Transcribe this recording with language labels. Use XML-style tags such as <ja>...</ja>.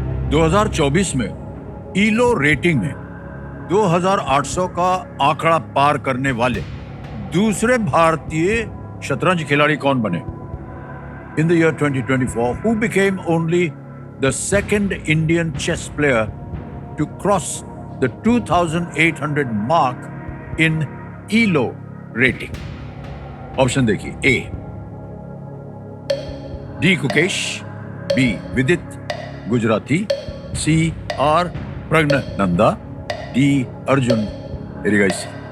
<hi>2024 में ईलो रेटिंग में 2,800 का आंकड़ा पार करने वाले दूसरे भारतीय शतरंज खिलाड़ी कौन बने?</hi> <en>In the year 2024, who became only the second Indian chess player to cross the 2,800 mark in ELO rating?</en> <hi>Option देखिए. ए डी कुकेश, बी विदित Gujarati, C R Praggnanandhaa, D Arjun एरिगाइसी.</hi>